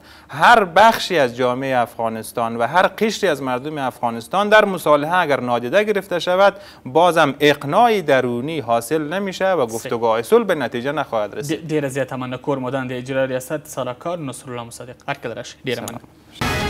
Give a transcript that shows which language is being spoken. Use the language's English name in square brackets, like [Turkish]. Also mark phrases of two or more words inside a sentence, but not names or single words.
[Persian] هر بخشی از جامعه افغانستان و هر قشری از مردم افغانستان در مصالحه اگر نادیده گرفته شود، بازم اقناع درونی حاصل نمیشه و گفتگوهای صلح به نتیجه نخواهد رسید. [Pashto] ډیره زیاته مننه. کور مدان د اجرا ریاست سلاکار نصرالله مصدق. هر کله راشي ډیره مننه.